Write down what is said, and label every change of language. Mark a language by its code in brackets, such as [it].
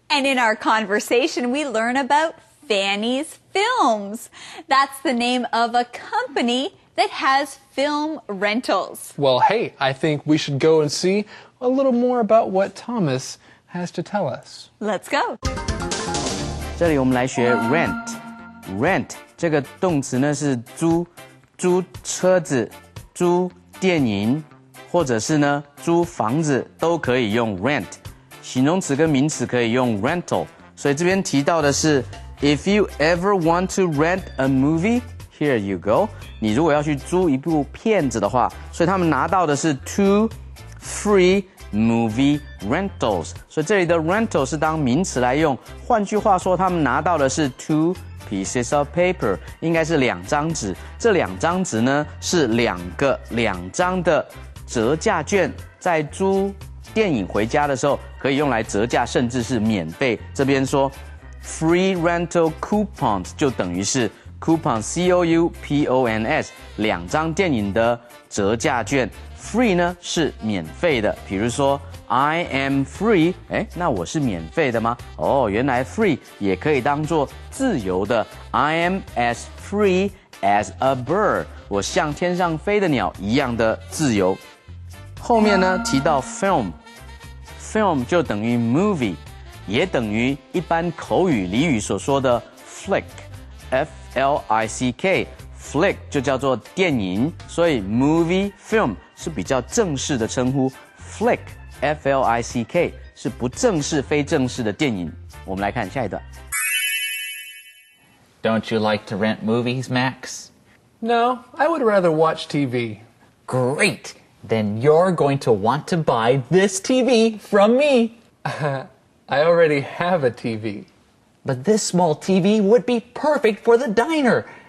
[en] And in our conversation, we learn about Fanny's Films. That's the name of a company that has film rentals. Well, hey, I think we should go and see a little more about what Thomas has to tell us. Let's go. [zh] 这里我们来学 rent。rent 这个动词呢是租车子、租电影，或者是呢租房子都可以用 rent。形容词跟名词可以用 rental。所以这边提到的是 [en] If you ever want to rent a movie, here you go。 [zh] 你如果要去租一部片子的话，所以他们拿到的是 [en] two free movie rentals。 [zh] 所以这里的 rental 是当名词来用。换句话说，他们拿到的是 [en] two pieces of paper， [zh] 应该是2张纸。这2张纸呢是2张的折价券，在租电影回家的时候可以用来折价，甚至是免费。这边说 [en] free rental coupons [zh] 就等于是 coupon C-O-U-P-O-N-S 2张电影的折价券。 free 呢是免费的，比如说 [en] I am free， [zh] 那我是免费的吗？哦，原来 free 也可以当作自由的。 [en] I am as free as a bird， [zh] 我像天上飞的鸟一样的自由。后面呢提到 film 就等于 movie， 也等于一般口语俚语所说的 flick F-L-I-C-K flick 就叫做电影，所以 movie film 是比较正式的称呼， flick F-L-I-C-K 是不正式非正式的电影。我们来看下一段。 [en] Don't you like to rent movies, Max? No, I would rather watch TV. Great! Then you're going to want to buy this TV from me. I already have a TV. But this small TV would be perfect for the diner.